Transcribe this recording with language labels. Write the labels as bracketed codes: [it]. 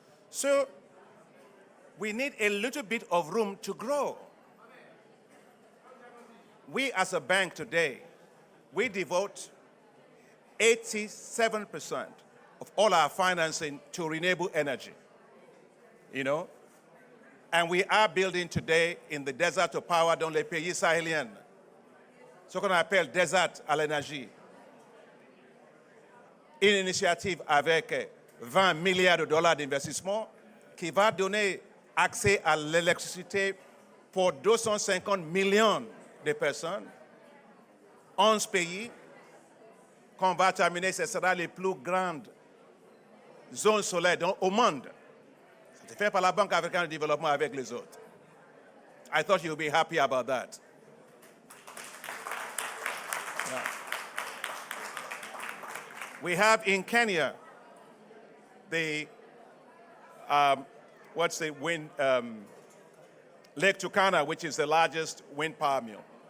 [en] So we need a little bit of room to grow. We as a bank today, we devote 87% of all our financing to renewable energy, you know? And we are building today in the désert to power [fr] dans les pays sahéliens, ce qu'on appelle désert à l'énergie. Une initiative avec 20 milliards de dollars d'investissement qui va donner accès à l'électricité pour 250 millions de personnes, 11 pays. Quand on va terminer, ce sera les plus grandes zones solaires au monde. C'est fait par la Banque africaine de développement avec les autres. [en] I thought you'd be happy about that. Yeah. We have in Kenya the wind, Lake Turkana, which is the largest wind power mill.